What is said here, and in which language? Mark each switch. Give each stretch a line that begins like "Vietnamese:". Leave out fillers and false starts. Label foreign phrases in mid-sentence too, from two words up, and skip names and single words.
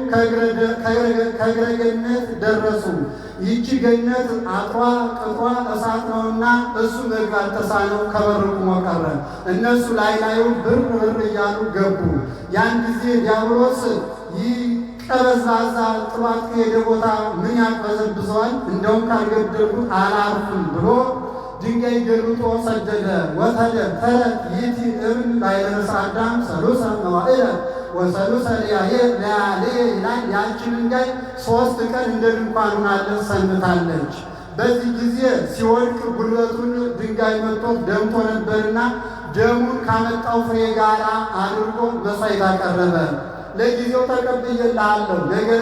Amharic: ከእግረ ገነት ደረሱ። ይቺ ገነት አጥሯ ቅጥሯ እሳት ነውና እሱ መግባት ተሳነው፣ ከበር ቆሞ ቀረ። እነሱ ላዩን ብር እያሉ ገቡ። ያን ጊዜ ዲያብሎስ ይህ ቀበዝባዛ ጥሏት ከሄደ ቦታ ምን ያቅበዘብዘዋል? እንደውም ካልገደሉት አላርፍም ብሎ ድንጋይ ገልጦ ሰደደ።
Geez: ወተደብተረ ይእቲ እብን ላዕለ ርእሰ አዳም ሰሉሰ መዋዕለ ወሰሉሰ ለያልየ
Amharic: ይላል። ያቺ ድንጋይ 3 ቀን እንደ ድንኳን ሆናለች ሰንብታለች። በዚህ ጊዜ ሲወድቅ ጉልበቱን ድንጋይ መጥቶት ደምቶ ነበርና ደሙን ካመጣው ፍሬ ጋር አድርጎ መሥዋዕት አቀረበ። ለጊዜው ተቀብዬልሃለሁ፣ ነገር